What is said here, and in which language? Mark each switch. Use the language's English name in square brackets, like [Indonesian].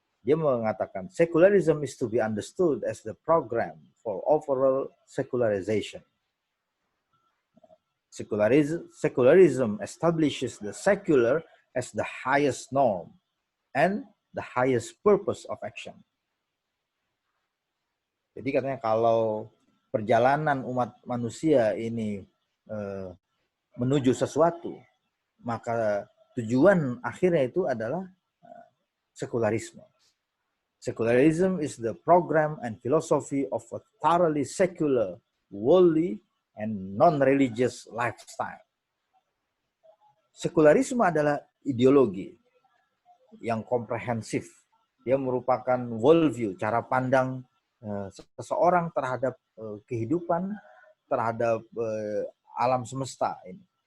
[Indonesian] Dia mengatakan, [English] secularism is to be understood as the program for overall secularization. Secularism establishes the secular as the highest norm and the highest purpose of action. [Indonesian] Jadi katanya kalau perjalanan umat manusia ini menuju sesuatu, maka tujuan akhirnya itu adalah sekularisme. [English] Secularism is the program and philosophy of a thoroughly secular, worldly, and non-religious lifestyle. [Indonesian] Sekularisme adalah ideologi yang komprehensif. Dia merupakan worldview, cara pandang seseorang terhadap kehidupan, terhadap alam semesta ini.